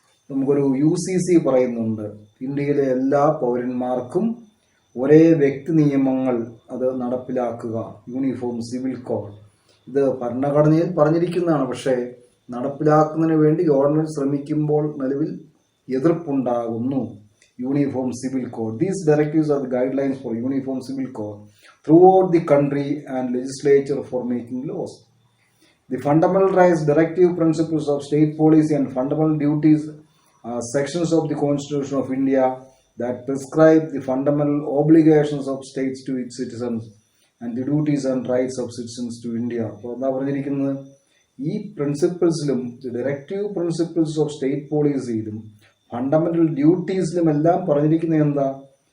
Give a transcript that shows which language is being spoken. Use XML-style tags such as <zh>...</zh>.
<ml>നമുക്കൊരു UCC പറയുന്നുണ്ട്, ഇന്ത്യയിലെ എല്ലാ പൗരന്മാർക്കും ഒരേ വ്യക്തി നിയമങ്ങൾ അത് നടപ്പിലാക്കുക, യൂണിഫോം സിവിൽ കോഡ്. ഇത് ഭരണഘടനയിൽ പറഞ്ഞിരിക്കുന്നതാണ്. പക്ഷേ നടപ്പിലാക്കുന്നതിന് വേണ്ടി ഗവൺമെൻറ് ശ്രമിക്കുമ്പോൾ നിലവിൽ എതിർപ്പുണ്ടാകുന്നു.</ml> <en>Uniform civil code. These directives are the guidelines for uniform civil code throughout the country and legislature for making laws. The fundamental rights, directive principles of state policy and fundamental duties are sections of the Constitution of India that prescribe the fundamental obligations of states to its citizens and the duties and rights of citizens to India.</en> <ml>അപ്പോൾ എന്താ പറഞ്ഞിരിക്കുന്നത്? ഈ പ്രിൻസിപ്പിൾസിലും directive principles of state പോളിസിയിലും fundamental ഡ്യൂട്ടീസിലും എല്ലാം പറഞ്ഞിരിക്കുന്നത് എന്താ?</ml>